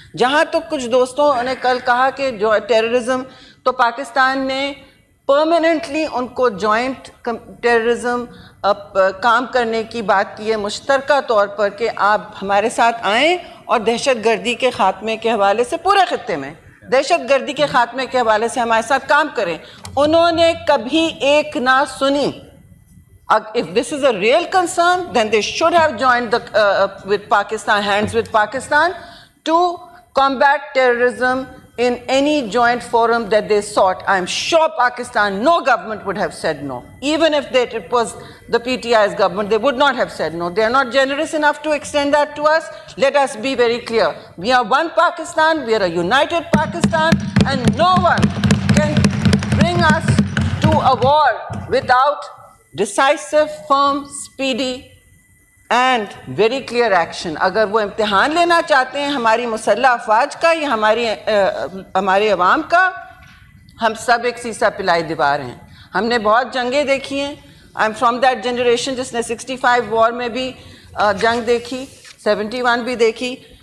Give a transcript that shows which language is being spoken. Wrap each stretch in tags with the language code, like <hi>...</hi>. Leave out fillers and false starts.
<ur>جہاں تو کچھ دوستوں نے کل کہا کہ جو ٹیررزم, تو پاکستان نے پرماننٹلی ان کو جوائنٹ ٹیررزم کام کرنے کی بات کی ہے, مشترکہ طور پر, کہ آپ ہمارے ساتھ آئیں اور دہشت گردی کے خاتمے کے حوالے سے پورے خطے میں دہشت گردی کے خاتمے کے حوالے سے ہمارے ساتھ کام کریں. انہوں نے کبھی ایک نہ سنی.</ur> <en>If this is a real concern, then they should have joined with Pakistan, hands with Pakistan, to combat terrorism in any joint forum that they sought. I'm sure Pakistan, no government would have said no. Even if it was the PTI's government, they would not have said no. They are not generous enough to extend that to us. Let us be very clear. We are one Pakistan, we are a united Pakistan, and no one can bring us to a war without decisive, firm, speedy and very clear action.</en> <ur>اگر وہ امتحان لینا چاہتے ہیں ہماری مسلح افواج کا یا ہمارے عوام کا, ہم سب ایک سیسا پلائی دیوار ہیں. ہم نے بہت جنگیں دیکھی ہیں.</ur> <en>I'm from that generation</en> <ur>جس نے 65 وار میں بھی جنگ دیکھی, 71 بھی دیکھی.</ur>